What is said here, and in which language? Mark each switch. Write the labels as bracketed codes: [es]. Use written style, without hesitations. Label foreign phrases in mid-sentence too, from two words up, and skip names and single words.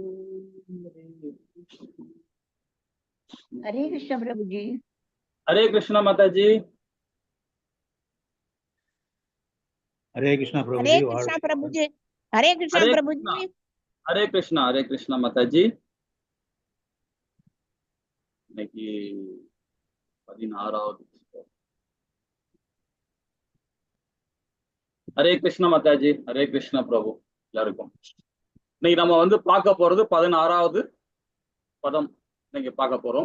[hi] हरे कृष्ण प्रभु जी. हरे कृष्ण माता जी. हरे कृष्णा प्रभु जी. हरे कृष्ण प्रभु जी. हरे कृष्ण प्रभु जी. हरे कृष्ण माता जी. [ta] இன்னைக்கு 16வது. ஹரே கிருஷ்ண மாதாஜி. ஹரே கிருஷ்ண பிரபு எல்லாருக்கும். இன்னைக்கு நம்ம பார்க்க போறது 16வது பதம் இன்னைக்கு பார்க்க போறோம்.